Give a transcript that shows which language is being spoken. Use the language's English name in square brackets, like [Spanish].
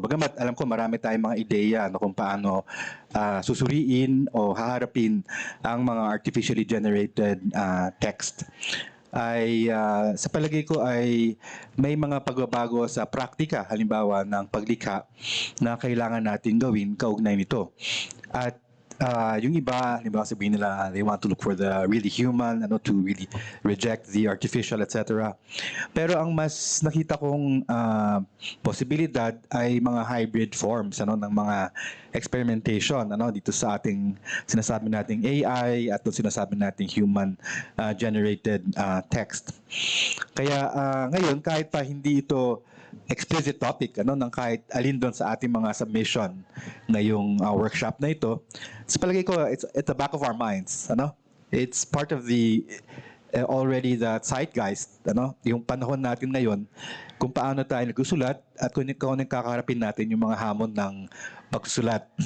[Filipino] Bagamat alam ko marami tayong mga ideya kung paano susuriin o haharapin ang mga artificially generated text, ay sa palagay ko ay may mga pagbabago sa praktika, halimbawa ng paglikha, na kailangan natin gawin kaugnay nito. At yung iba, halimbawa sabihin nila, [English] they want to look for the really human, to really reject the artificial, etc. [Filipino] Pero ang mas nakita kong posibilidad ay mga hybrid forms, ng mga experimentation, dito sa ating sinasabi nating AI at sinasabi nating human generated text. Kaya ngayon, kahit pa hindi ito explicit topic ng kahit alin doon sa ating mga submission ngayong workshop na ito, sa palagay ko [English] it's at the back of our minds, it's part of the already the zeitgeist, [Filipino] yung panahon natin ngayon, kung paano tayo nagsusulat at kung ano yung kakaharapin natin yung mga hamon ng pagsusulat.